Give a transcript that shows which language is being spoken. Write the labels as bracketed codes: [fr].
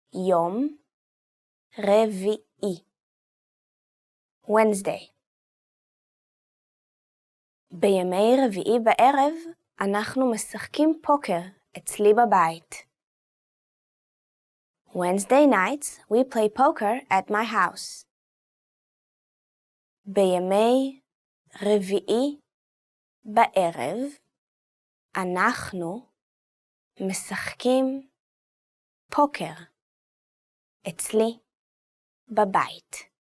[he] יום רביעי. Wednesday. בימי רביעי בערב אנחנו משחקים פוקר אצלי בבית. [en] Wednesday nights we play poker at my house. [he] בימי רביעי בערב אנחנו משחקים פוקר אצלי בבית.